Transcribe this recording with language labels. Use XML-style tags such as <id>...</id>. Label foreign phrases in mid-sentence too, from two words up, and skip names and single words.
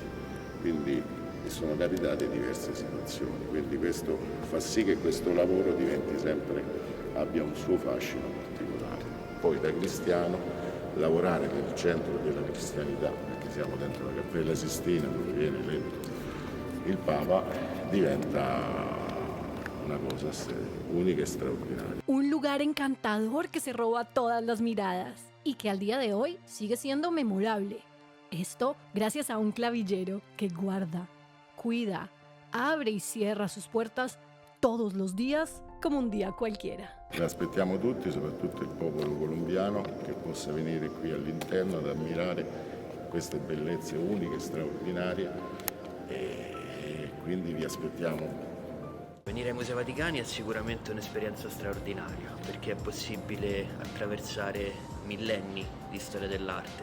<it>Quindi sono capitate diverse situazioni, quindi questo fa sì che questo lavoro diventi sempre, abbia un suo fascino particolare. Poi da cristiano lavorare nel centro della cristianità, perché siamo dentro la Cappella Sistina dove viene eletto il Papa, diventa una cosa unica e straordinaria.</it> <es>Un lugar encantador que se roba todas las miradas y que al día de hoy sigue siendo memorable. Esto gracias a un clavillero que guarda, cuida, abre y cierra sus puertas todos los días</es> <it>come un dia qualquiera. La aspettiamo tutti, soprattutto il popolo colombiano, che possa venire qui all'interno ad ammirare queste bellezze uniche e straordinarie, e quindi vi aspettiamo. Venire ai Musei Vaticani è sicuramente un'esperienza straordinaria, perché è possibile attraversare millenni di storia dell'arte.</it>